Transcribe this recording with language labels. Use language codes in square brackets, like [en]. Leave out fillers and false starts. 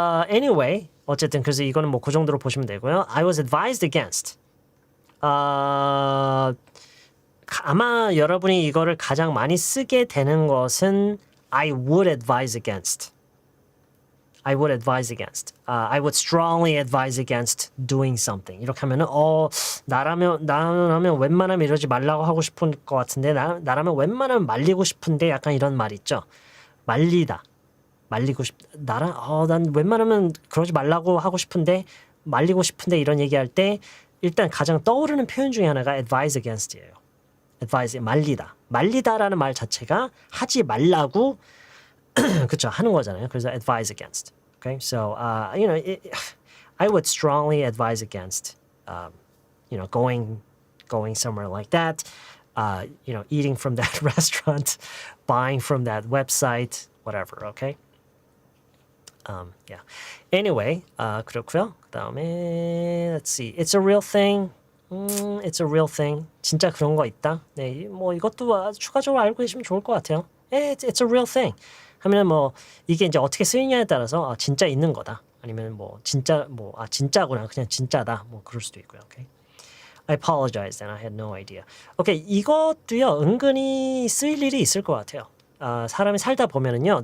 [ko] Anyway, 어쨌든 그래서 이거는 뭐 그 정도로 보시면 되고요. [en] I was advised against. [ko] 아마 여러분이 이거를 가장 많이 쓰게 되는 것은 [en] I would advise against. I would advise against. I would strongly advise against doing something. [ko] 이렇게 하면은 나라면 웬만하면 이러지 말라고 하고 싶은 것 같은데 나라면 웬만하면 말리고 싶은데 약간 이런 말 있죠. 말리다. 말리고 난 웬만하면 그러지 말라고 하고 싶은데 말리고 싶은데 이런 얘기할 때 일단 가장 떠오르는 표현 중에 하나가 advise against예요. advise 말리다. 말리다라는 말 자체가 하지 말라고 그쵸 하는 거잖아요. [en] 그래서 advise against. Okay, so I would strongly advise against going somewhere like that. Eating from that restaurant, buying from that website, whatever. Okay. Yeah. [ko] Anyway, 그렇고요. 그다음에 [en] let's see. It's a real thing. It's a real thing. [ko] 진짜 그런 거 있다. 네, 뭐 이것도 추가적으로 알고 계시면 좋을 것 같아요. [en] It's a real thing. [ko] 하면은 뭐 이게 이제 어떻게 쓰이냐에 따라서 진짜 있는 거다. 아니면 뭐 진짜 진짜구나. 그냥 진짜다. 뭐 그럴 수도 있고요. Okay. [en] I apologize and I had no idea. [ko] Okay, 이것도요. 은근히 쓰일 일이 있을 것 같아요. 사람이 살다 보면은요.